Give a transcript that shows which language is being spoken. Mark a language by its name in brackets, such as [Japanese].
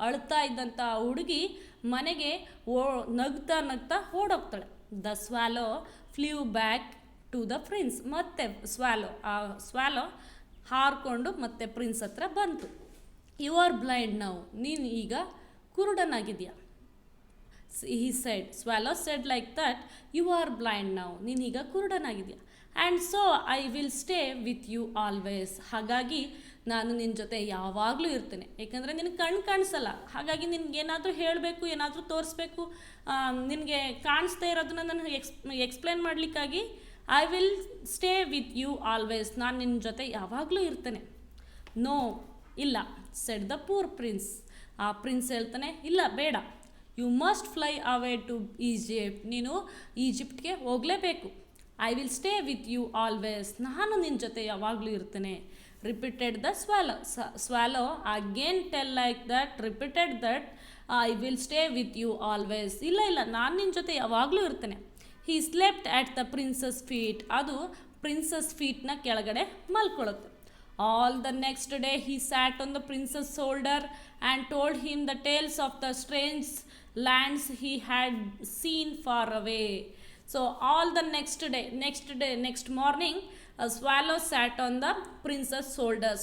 [Kannada] ಅಳ್ತಾ ಇದ್ದಂಥ ಹುಡುಗಿ ಮನೆಗೆ ನಗ್ತಾ ನಗ್ತಾ ಓಡೋಗ್ತಾಳೆ. [English] The swallow flew back to the prince. [Kannada] ಮತ್ತೆ ಸ್ವ್ಯಾಲೋ ಹಾರಿಕೊಂಡು ಮತ್ತೆ ಪ್ರಿನ್ಸ್ ಹತ್ರ ಬಂತು. [English] You are blind now. [Kannada] ನೀನು ಈಗ ಕುರುಡನಾಗಿದೆಯಾ. [English] he said, swallow said like that, you are blind now. [Kannada] ನೀನೀಗ ಕುರುಡನಾಗಿದೆಯಾ. [English] And so I will stay with you always. [Kannada] ಹಾಗಾಗಿ ನಾನು ನಿನ್ನ ಜೊತೆ ಯಾವಾಗಲೂ ಇರ್ತೇನೆ. ಏಕೆಂದರೆ ನಿನಗೆ ಕಣ್ಣು ಕಾಣಿಸಲ್ಲ. ಹಾಗಾಗಿ ನಿನಗೇನಾದರೂ ಹೇಳಬೇಕು, ಏನಾದರೂ ತೋರಿಸ್ಬೇಕು, ನಿನಗೆ ಕಾಣಿಸ್ತಾ ಇರೋದನ್ನ ನಾನು explain ಮಾಡಲಿಕ್ಕಾಗಿ [English] I will stay with you always. [Kannada] ನಾನು ನಿನ್ನ ಜೊತೆ ಯಾವಾಗಲೂ ಇರ್ತೇನೆ. [English] no, [Kannada] ಇಲ್ಲ, [English] Said the poor prince. [Kannada] ಆ ಪ್ರಿನ್ಸ್ ಹೇಳ್ತಾನೆ, ಇಲ್ಲ ಬೇಡ. [English] You must fly away to Egypt. [Kannada] ನೀನು ಈಜಿಪ್ಟ್ಗೆ ಹೋಗಲೇಬೇಕು. [English] I will stay with you always. [Kannada] ನಾನು ನಿನ್ನ ಜೊತೆ ಯಾವಾಗಲೂ ಇರ್ತೇನೆ. [English] Repeated the swallow again tell like that, repeated that I will stay with you always. [Kannada] ಇಲ್ಲ ಇಲ್ಲ, ನಾನು ನಿನ್ನ ಜೊತೆ ಯಾವಾಗಲೂ ಇರ್ತೇನೆ. [English] He slept at the princess feet. [Kannada] ಅದು ಪ್ರಿನ್ಸಸ್ ಫೀಟ್ನ ಕೆಳಗಡೆ ಮಲ್ಕೊಳ್ಳುತ್ತೆ. [English] All the next day he sat on the prince's shoulder and told him the tales of the strange lands he had seen far away. So all the next morning, a swallow sat on the prince's shoulder.